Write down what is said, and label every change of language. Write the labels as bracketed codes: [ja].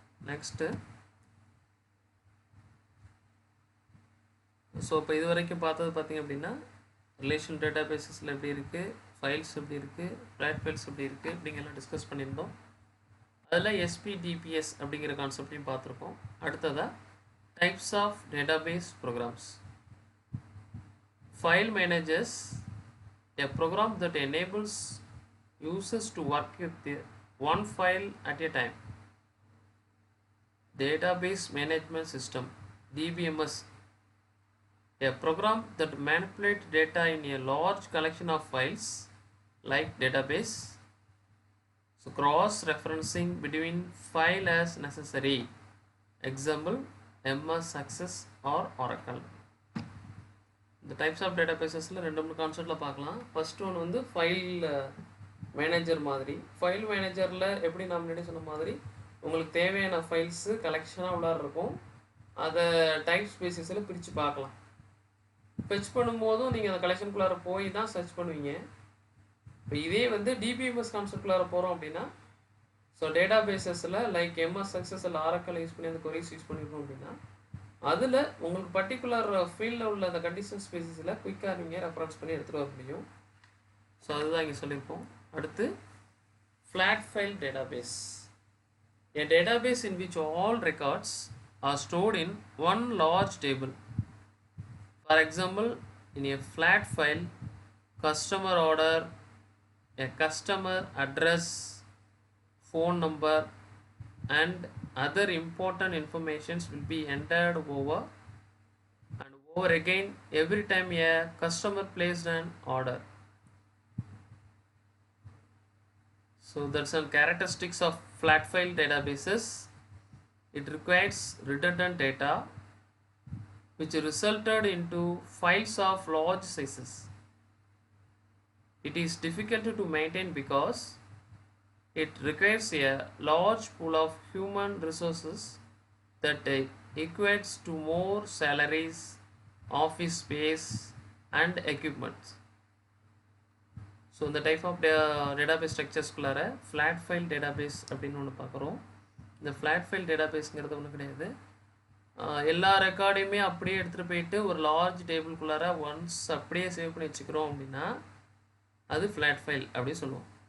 [ta] Next so இப்போ இது வரைக்கும் பார்த்தது பார்த்திங்க அப்படின்னா ரிலேஷனல் டேட்டா பேஸஸில் எப்படி இருக்குது, ஃபைல்ஸ் எப்படி இருக்குது, ஃப்ளாட் ஃபைல்ஸ் எப்படி இருக்குது அப்படிங்கெல்லாம் டிஸ்கஸ் பண்ணியிருந்தோம். அதில் எஸ்பிடிபிஎஸ் அப்படிங்கிற கான்செப்டையும் பார்த்துருக்கோம். அடுத்ததாக [en] Types of database programs. File managers, a program that enables users to work with one file at a time. Database management system, DBMS, a program that manipulates data in a large collection of files like database. So cross-referencing between file as necessary. Example, MS Access or Oracle. [ta] இந்த types of data பேஸஸில் 2-3 கான்செப்டில் பார்க்கலாம். First one வந்து file manager மாதிரி. File மேனேஜரில் எப்படி நான் முன்னாடி சொன்ன மாதிரி உங்களுக்கு தேவையான ஃபைல்ஸு கலெக்ஷனாக உள்ளார இருக்கும். அதை டைப்ஸ் பேஸஸில் பிரித்து பார்க்கலாம். ஃபெச் பண்ணும்போதும் நீங்கள் அந்த கலெக்ஷனுக்குள்ளார போய் தான் சர்ச் பண்ணுவீங்க. இப்போ இதே வந்து டிபிஎம்எஸ் கான்செப்ட்குள்ளார போகிறோம் அப்படின்னா so data பேஸஸில் like MS success இல்லை ஆரக்கல் யூஸ் பண்ணி அந்த கொரிஸ் யூஸ் பண்ணியிருக்கோம் அப்படின்னா அதில் உங்களுக்கு பர்டிகுலர் ஃபீல்டில் உள்ள அந்த கண்டிஷன் ஸ்பேசிஸில் குயிக்காக நீங்கள் ரெஃபரன்ஸ் பண்ணி எடுத்துகிட்டு வர முடியும். ஸோ அதுதான் இங்கே சொல்லியிருக்கோம். [en] அடுத்து flat file database, a database in which all records are stored in one large table. For example, in a flat file, customer order, a customer address, phone number and other important informations will be entered over and over again every time a customer placed an order. So that's some characteristics of flat file databases. It requires redundant data which resulted into files of large sizes. It is difficult to maintain because it requires a large pool of human resources that equates to more salaries, office space and equipment. [ta] So இந்த type of database ஸ்ட்ரக்சர்ஸ்குள்ளார flat file database அப்படின்னு ஒன்று பார்க்குறோம். இந்த flat file டேட்டாபேஸுங்கிறது ஒன்றும் கிடையாது. எல்லா ரெக்கார்டையுமே அப்படியே எடுத்துகிட்டு போயிட்டு ஒரு லார்ஜ் டேபிள்குள்ளார ஒன்ஸ் அப்படியே சேவ் பண்ணி வச்சுக்கிறோம் அப்படின்னா அது ஃப்ளாட் ஃபைல் அப்படின்னு சொல்லுவோம்.